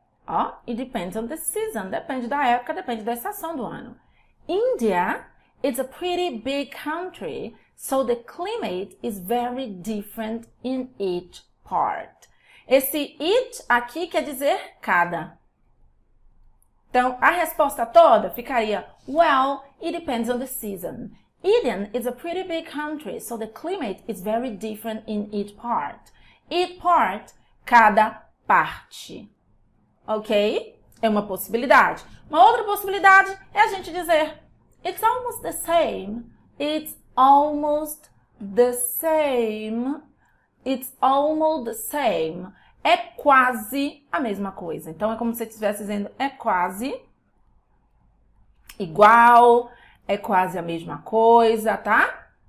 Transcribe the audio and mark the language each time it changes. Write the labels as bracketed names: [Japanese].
[Portuguese] Ó, [English] it depends on the season, [Portuguese] depende da época, depende da estação do ano. [English] India is a pretty big country, so the climate is very different in each part. [Portuguese] Esse each aqui quer dizer cada. Então, a resposta toda ficaria, [English] well, it depends on the season. India is a pretty big country, so the climate is very different in each part. Each part, [Portuguese] cada parte. Ok? É uma possibilidade. Uma outra possibilidade é a gente dizer [English] it's almost the same. It's almost the same. It's almost the same. [Portuguese] É quase a mesma coisa. Então, é como se você estivesse dizendo é quase igual, é quase a mesma coisa, tá?